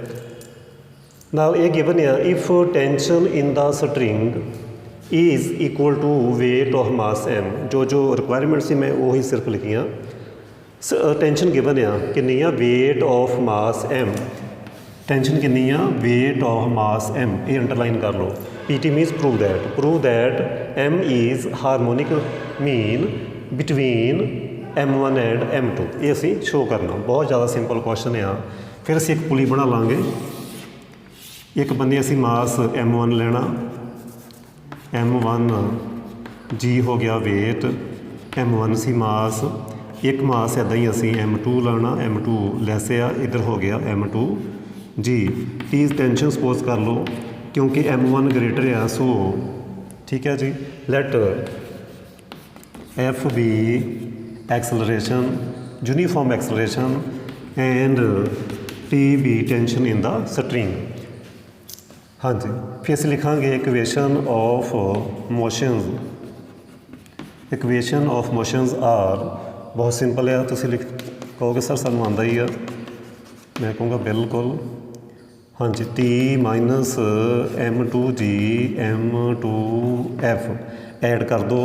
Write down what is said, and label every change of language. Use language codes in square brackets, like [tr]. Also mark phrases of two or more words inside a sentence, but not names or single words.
[pa] ਨਾਲ ਇਹ ਗਿਵਨ ਆ, [en] if tension in the string is equal to weight of mass M. [pa] ਜੋ ਰਿਕੁਆਇਰਮੈਂਟ ਸੀ ਮੈਂ ਉਹੀ ਸਿਰਫ ਲਿਖੀਆਂ। [en] tension given [pa] ਆ ਕਿੰਨੀ ਆ? [en] weight of mass M. ਟੈਂਸ਼ਨ [pa] ਕਿੰਨੀ ਆ? [en] weight of mass M. ਇਹ ਅੰਡਰਲਾਈਨ [pa] ਕਰ ਲਓ। [en] PT means prove that M is harmonic mean between M1 and M2। [pa] ਇਹ ਅਸੀਂ ਸ਼ੋ ਕਰਨਾ। ਬਹੁਤ ਜ਼ਿਆਦਾ [en] simple question [pa] ਆ। ਫਿਰ ਅਸੀਂ ਇੱਕ ਪੁਲੀ ਬਣਾ ਲਾਂਗੇ। ਇੱਕ ਬੰਦੇ ਅਸੀਂ ਮਾਸ M1 ਲੈਣਾ, M1G ਹੋ ਗਿਆ ਵੇਟ, M1 ਸੀ ਮਾਸ। ਇੱਕ ਮਾਸ ਇੱਦਾਂ ਹੀ ਅਸੀਂ M2 ਲੈਣਾ, M2 ਲੈਸ ਆ, ਇੱਧਰ ਹੋ ਗਿਆ M2G। T ਟੈਂਸ਼ਨ ਸਪੋਜ਼ ਕਰ ਲਓ ਕਿਉਂਕਿ M1 ਗ੍ਰੇਟਰ ਆ, ਸੋ ਠੀਕ ਹੈ ਜੀ। [en] ਲੈਟ F be acceleration, uniform acceleration and T be tension in the string। [pa] ਹਾਂਜੀ, ਫਿਰ ਅਸੀਂ ਲਿਖਾਂਗੇ [en] equation of motions. equation of motions are, [pa] ਬਹੁਤ ਸਿੰਪਲ ਆ। ਤੁਸੀਂ ਕਹੋਗੇ ਸਰ ਸਾਨੂੰ ਆਉਂਦਾ ਹੀ ਆ, ਮੈਂ ਕਹੂੰਗਾ ਬਿਲਕੁਲ। ਹਾਂਜੀ, T - M2G M2F ਐਡ ਕਰ ਦਿਓ।